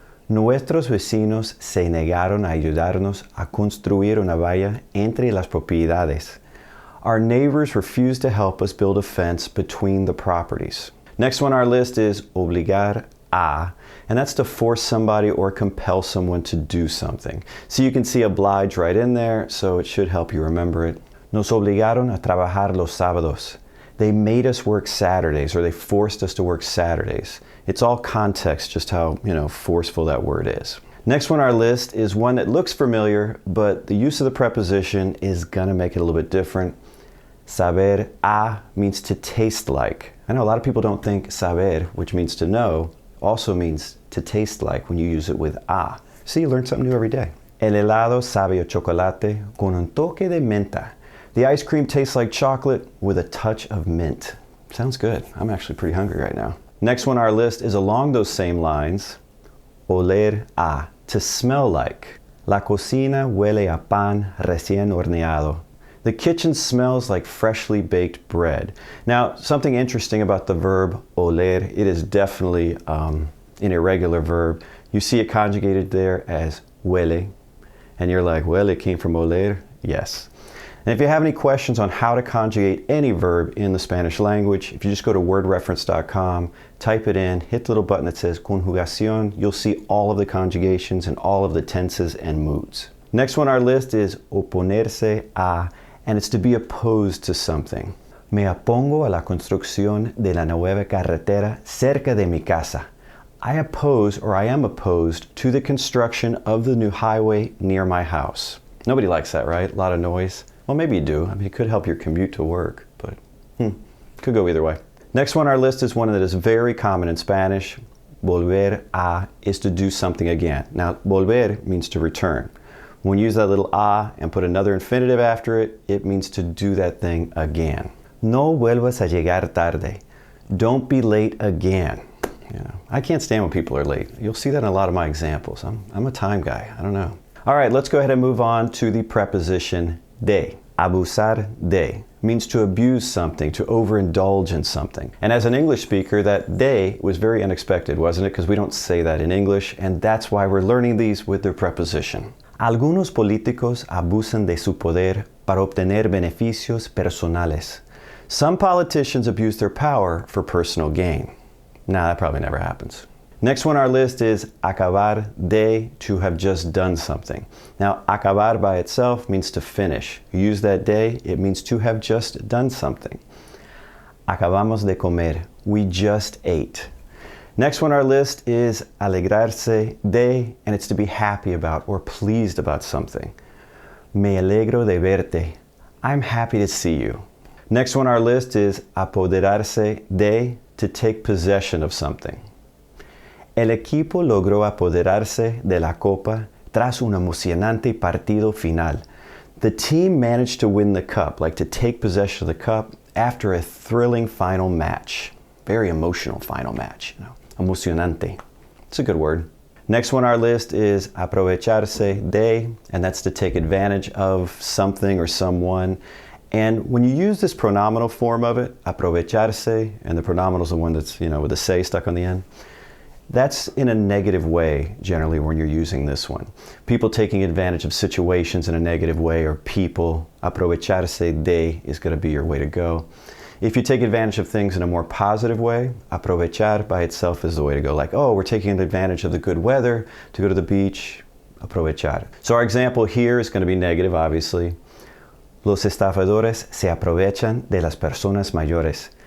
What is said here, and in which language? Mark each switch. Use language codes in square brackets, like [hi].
[es] Nuestros vecinos se negaron a ayudarnos a construir una valla entre las propiedades. [en] Our neighbors refused to help us build a fence between the properties. Next one on our list is obligar a, and that's to force somebody or compel someone to do something. So you can see oblige right in there, so it should help you remember it. [es] Nos obligaron a trabajar los sábados. [en] They made us work Saturdays, or they forced us to work Saturdays. It's all context, just how, forceful that word is. Next one on our list is one that looks familiar, but the use of the preposition is gonna make it a little bit different. Saber a means to taste like. I know a lot of people don't think saber, which means to know, also means to taste like when you use it with a. See, you learn something new every day. [es] El helado sabe a chocolate con un toque de menta. [en] The ice cream tastes like chocolate with a touch of mint. Sounds good. I'm actually pretty hungry right now. Next one on our list is along those same lines. Oler a, to smell like. [es] La cocina huele a pan recién horneado. [en] The kitchen smells like freshly baked bread. Now, something interesting about the verb oler, it is definitely an irregular verb. You see it conjugated there as huele, and you're like, well, it came from oler? Yes. And if you have any questions on how to conjugate any verb in the Spanish language, if you just go to wordreference.com, type it in, hit the little button that says conjugación, you'll see all of the conjugations and all of the tenses and moods. Next one on our list is oponerse a, and it's to be opposed to something. [es] Me opongo a la construcción de la nueva carretera cerca de mi casa. [en] I oppose, or I am opposed to the construction of the new highway near my house. Nobody likes that, right? A lot of noise. Well, maybe you do. I mean, it could help your commute to work, but could go either way. Next one on our list is one that is very common in Spanish. Volver a is to do something again. Now, volver means to return. When we use that little a and put another infinitive after it, it means to do that thing again. [es] No vuelvas a llegar tarde. [en] Don't be late again. I can't stand when people are late. You'll see that in a lot of my examples. I'm a time guy. I don't know. All right, let's go ahead and move on to the preposition de. Abusar de. means to abuse something, to overindulge in something. And as an English speaker, that de was very unexpected, wasn't it? Because we don't say that in English, and that's why we're learning these with their preposition. [es] Algunos políticos abusan de su poder para obtener beneficios personales. [en] Some politicians abuse their power for personal gain. Nah, that probably never happens. Next one on our list is acabar de, to have just done something. Now, acabar by itself means to finish. You use that de, it means to have just done something. [es] Acabamos de comer, [en] we just ate. Next one on our list is alegrarse de, and it's to be happy about or pleased about something. [es] Me alegro de verte, [en] I'm happy to see you. Next one on our list is apoderarse de, to take possession of something. [es] El equipo logró apoderarse de la copa tras un emocionante partido final. [en] The team managed to win the cup, like to take possession of the cup after a thrilling final match. Very emotional final match, you know. Emocionante. It's a good word. Next one on our list is aprovecharse de, and that's to take advantage of something or someone. And when you use this pronominal form of it, aprovecharse, and the pronominal is the one that's, you know, with the se stuck on the end, that's in a negative way generally when you're using this one. People taking advantage of situations in a negative way, or people, aprovecharse de is going to be your way to go. If you take advantage of things in a more positive way, aprovechar by itself is the way to go. Like, oh, we're taking advantage of the good weather to go to the beach, aprovechar. So our example here is going to be negative, obviously. [es] Los estafadores se aprovechan de las personas mayores.